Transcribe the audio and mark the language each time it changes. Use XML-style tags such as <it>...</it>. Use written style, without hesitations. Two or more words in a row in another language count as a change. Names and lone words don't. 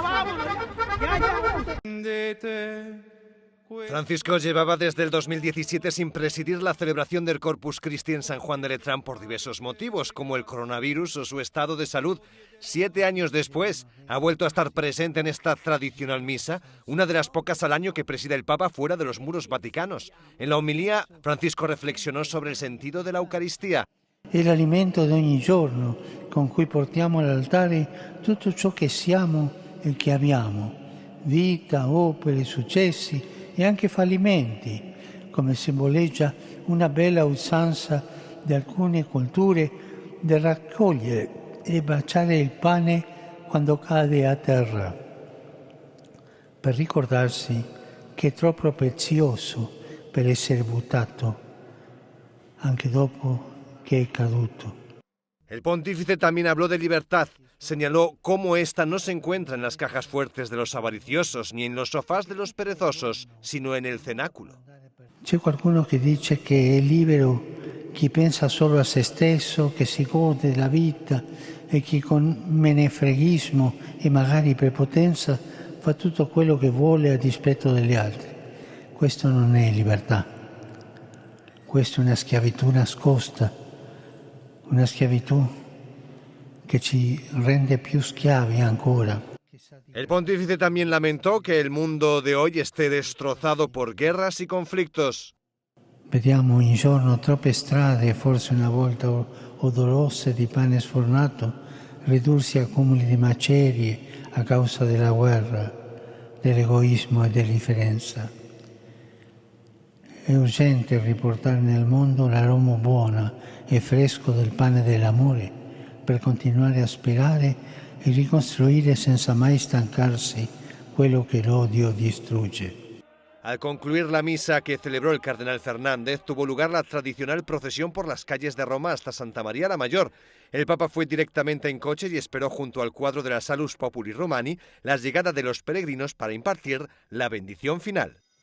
<es>Francisco llevaba desde el 2017 sin presidir la celebración del Corpus Christi en San Juan de Letrán por diversos motivos, como el coronavirus o su estado de salud. 7 años después, ha vuelto a estar presente en esta tradicional misa, una de las pocas al año que preside el Papa fuera de los muros vaticanos. En la homilía, Francisco reflexionó sobre el sentido de la Eucaristía.</es> <it>È l'alimento di ogni giorno con cui portiamo all'altare tutto ciò che siamo e che abbiamo, vita, opere, successi e anche fallimenti, come simboleggia una bella usanza di alcune culture di raccogliere e baciare il pane quando cade a terra, per ricordarsi che è troppo prezioso per essere buttato anche dopo que he caduto.</it> <es>El pontífice también habló de libertad. Señaló cómo esta no se encuentra en las cajas fuertes de los avariciosos ni en los sofás de los perezosos, sino en el cenáculo.</es> <it>C'è qualcuno che dice che è libero chi pensa solo a se stesso, che si gode della vita e chi con menefreghismo e magari prepotenza fa tutto quello che vuole a dispetto degli altri. Questo non è libertà. Questa è una schiavitù nascosta. Una schiavitù che ci rende più schiavi ancora.</it> <es>El pontífice también lamentó que el mundo de hoy esté destrozado por guerras y conflictos.</es> <it>Vediamo ogni giorno troppe strade, forse una volta odorose di pane sfornato, ridursi a cumuli di macerie a causa della guerra, dell'egoismo e dell'indifferenza. È urgente riportare nel mondo l'aroma buono e fresco del pane dell'amore per continuare a aspirare e ricostruire senza mai stancarsi quello che l'odio distrugge.</it> <es>Al concluir la misa que celebró el cardenal Fernández, tuvo lugar la tradicional procesión por las calles de Roma hasta Santa María la Mayor. El Papa fue directamente en coche y esperó junto al cuadro de la Salus Populi Romani la llegada de los peregrinos para impartir la bendición final.</es>